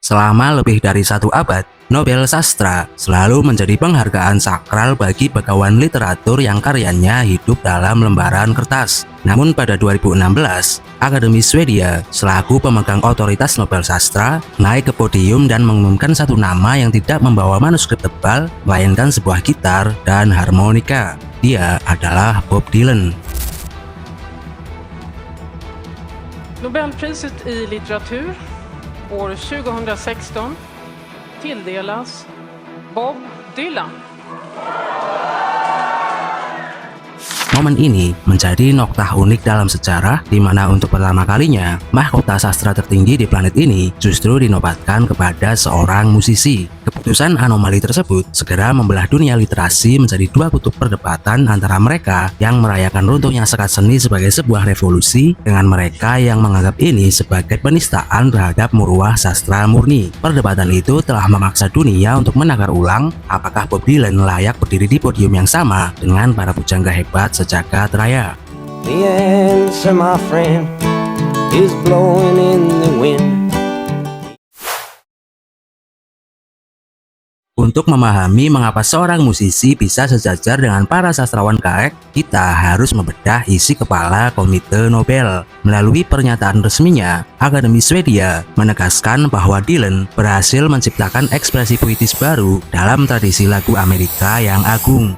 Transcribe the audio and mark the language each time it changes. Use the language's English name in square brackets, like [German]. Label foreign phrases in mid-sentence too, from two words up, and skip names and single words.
[Indonesian] Selama lebih dari 1 abad, Nobel Sastra selalu menjadi penghargaan sakral bagi bagawan literatur yang karyanya hidup dalam lembaran kertas. Namun pada 2016, Akademi Swedia selaku pemegang otoritas Nobel Sastra naik ke podium dan mengumumkan satu nama yang tidak membawa manuskrip tebal, melainkan sebuah gitar dan harmonika. Dia adalah Bob Dylan. [Swedish] Nobelpriset i litteratur år 2016 tilldelas Bob Dylan. [Indonesian] Momen ini menjadi noktah unik dalam sejarah, di mana untuk pertama kalinya mahkota sastra tertinggi di planet ini justru dinobatkan kepada seorang musisi. Keputusan anomali tersebut segera membelah dunia literasi menjadi dua kutub perdebatan antara mereka yang merayakan runtuhnya sekat seni sebagai sebuah revolusi dengan mereka yang menganggap ini sebagai penistaan terhadap muruah sastra murni. Perdebatan itu telah memaksa dunia untuk menakar ulang apakah Bob Dylan layak berdiri di podium yang sama dengan para pujangga hebat sejagat raya. [English] The answer, my friend, is blowing in the wind. [Indonesian] Untuk memahami mengapa seorang musisi bisa sejajar dengan para sastrawan gaek, kita harus membedah isi kepala Komite Nobel. Melalui pernyataan resminya, Akademi Swedia menegaskan bahwa Dylan berhasil menciptakan ekspresi puitis baru dalam tradisi lagu Amerika yang agung.